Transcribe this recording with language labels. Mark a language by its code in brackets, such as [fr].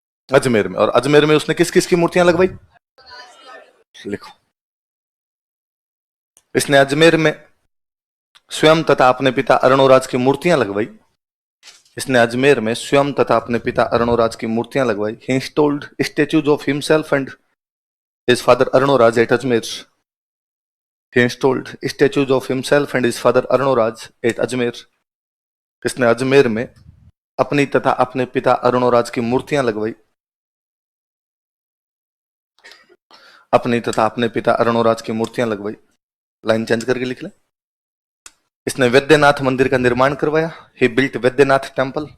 [hi] अजमेर में। और अजमेर में उसने किस किस की मूर्तियां लगवाई? लिखो, इसने अजमेर में स्वयं तथा अपने पिता अरुणोराज की मूर्तियां लगवाई। इसने अजमेर में स्वयं तथा अपने पिता अरुणोराज की मूर्तियां लगवाई। [en] He installed statues of himself and his father Arunoraj at Ajmer. He installed statues of himself and his father Arunaraj at Ajmer. [hi] इसने अजमेर में अपनी तथा अपने पिता अरुणोराज की मूर्तियां लगवाई। अपनी तथा अपने पिता अरुणोराज की मूर्तियां लगवाई। लाइन चेंज करके लिख ले। इसने वैद्यनाथ मंदिर का निर्माण करवाया। [en] He built Vaidyanath temple.